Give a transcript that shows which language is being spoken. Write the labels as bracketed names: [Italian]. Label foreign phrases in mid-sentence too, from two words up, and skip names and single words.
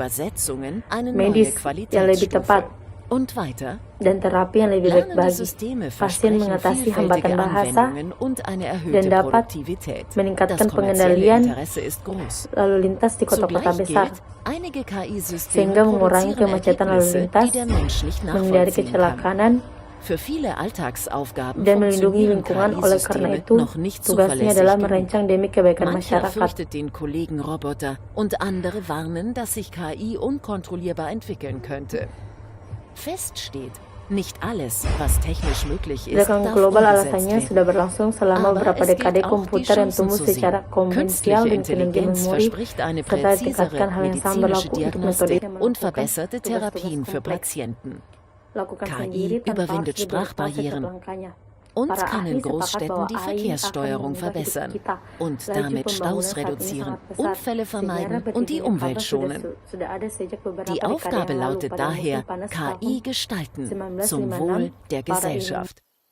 [Indonesian] diagnostik [German] Übersetzungen eine neue [Indonesian] medis yang lebih tepat. [German] Qualitätsstufe. Und weiter, [Indonesian] dan terapi yang lebih baik [German] lernende [Indonesian] bagi [German] Systeme [Indonesian] pasien [German] versprechen [Indonesian] mengatasi [German] vielfältige [Indonesian] hambatan bahasa [German] Anwendungen und eine erhöhte [Indonesian] dan dapat [German] Produktivität. [Indonesian] meningkatkan [German] Das kommerzielle [Indonesian] pengendalian [German] Interesse ist groß. [Indonesian] lalu lintas di kota-kota [German] Zugleich [Indonesian] besar, [German] gilt, einige KI-Systeme [Indonesian] sehingga mengurangi [German] produzieren [Indonesian] kemacetan lalu [German] Ergebnisse, [Indonesian] lintas, [German] die der Mensch nicht [Indonesian] menghindari [German] nachvollziehen kann. [Indonesian] kecelakaan, [German] Für viele Alltagsaufgaben [Indonesian] dan melindungi [German] funktionieren [Indonesian] lingkungan. Oleh karena [German] KI-Systeme [Indonesian] itu, [German] noch nicht [Indonesian] tugasnya [German] zuverlässig [Indonesian] adalah [German] genug. [Indonesian] merancang demi kebaikan [German] Mancher [Indonesian] masyarakat. [German] fürchtet den Kollegen Roboter und andere warnen, dass sich KI unkontrollierbar entwickeln könnte. Fest steht, nicht alles, was technisch möglich ist, [Indonesian] Gerakan [German] darf [Indonesian] global [German] umgesetzt [Indonesian] alasannya [German] werden. [Indonesian] sudah berlangsung selama [German] Aber [Indonesian] beberapa [German] es gilt [Indonesian] dekade [German] auch, die [Indonesian] komputer yang [German] Chancen [Indonesian] tumbuh [German] zu sehen. [Indonesian] secara konvensional [German] Künstliche [Indonesian] dengan teknologi [German] Intelligenz [Indonesian] memori [German] verspricht eine [Indonesian] serta [German] präzisere [Indonesian] ditingkatkan hal yang sama [German] medizinische [Indonesian] berlaku untuk metode [German] Diagnostik [Indonesian] yang [German] und [Indonesian] melakukan [German] verbesserte [Indonesian] tugas-tugas [German] Therapien für [Indonesian] kompleks. [German] Patienten. [Indonesian] Lakukan [German] KI [Indonesian] sendiri tanpa [German] überwindet [Indonesian] harus dibawa proses [German] Sprachbarrieren. [Indonesian] langkahnya. [German] Und [Indonesian] Para [German] kann [Indonesian] ahli [German] in [Indonesian] sepakat [German] Großstädten [Indonesian] bahwa [German] die [Indonesian] AI [German] Verkehrssteuerung [Indonesian] akan mengubah hidup [German] verbessern [Indonesian] kita. [German] und [Indonesian] Laju [German] damit [Indonesian] pembangunan [German] Staus [Indonesian] saat ini [German] reduzieren, [Indonesian] sangat besar, [German] Unfälle [Indonesian] sehingga [German] vermeiden [English] rapid [German] und die [English] engineering [German] Umwelt [English] power [German] schonen. [Indonesian] sudah ada sejak beberapa [German] Die [Indonesian] dekade [German] Aufgabe [Indonesian] yang lalu [German] lautet [Indonesian] pada musim [German] daher, [Indonesian] panas [German] KI [Indonesian] tahun [German] gestalten [Indonesian] 1956 [German] zum Wohl der [Indonesian] para ilmuwan [German] Gesellschaft.